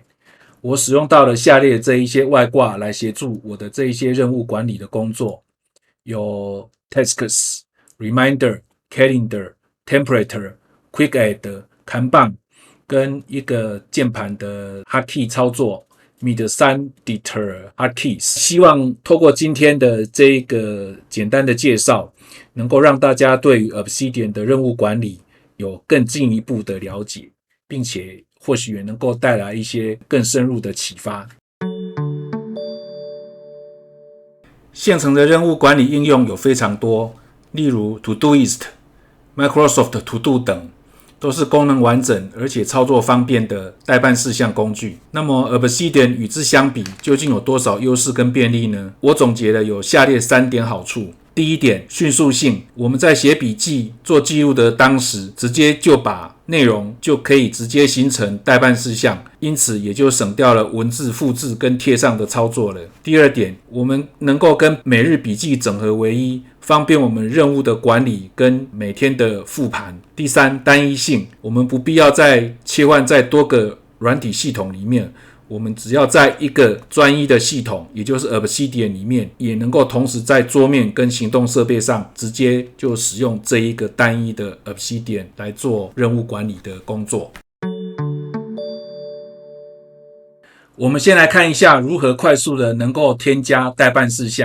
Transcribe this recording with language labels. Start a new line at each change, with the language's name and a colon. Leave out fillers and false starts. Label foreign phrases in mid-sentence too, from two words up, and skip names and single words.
Chinese: 我使用到了下列這一些外掛來協助我的這一些任務管理的工作，有 Tasks、Reminder、Calendar、Template、Quick Add、跟一個鍵盤的 Hotkey 操作。Mid3-Deter Hotkeys，希望透過今天的這一個簡單的介紹，能夠讓大家對於 Obsidian 的任務管理有更進一步的了解，並且或許也能夠帶來一些更深入的啟發。現成的任務管理應用有非常多，例如 Todoist、Microsoft To Do 等。都是功能完整而且操作方便的待辦事項工具。那麼 Obsidian 與之相比，究竟有多少優勢跟便利呢？我總結了有下列3點好處。第一點，迅速性。我們在寫筆記、做記錄的當時，直接就把內容就可以直接形成待辦事項，因此也就省掉了文字複製跟貼上的操作了。第二點，我們能夠跟每日筆記整合為一，方便我們任務的管理跟每天的復盤。第三，單一性，我們不必要再切換在多個軟體系統裡面，我們只要在一個專一的系統，也就是 Obsidian 裡面，也能夠同時在桌面跟行動設備上直接就使用這一個單一的 Obsidian 來做任務管理的工作。我們先來看一下如何快速的能夠添加待办事項。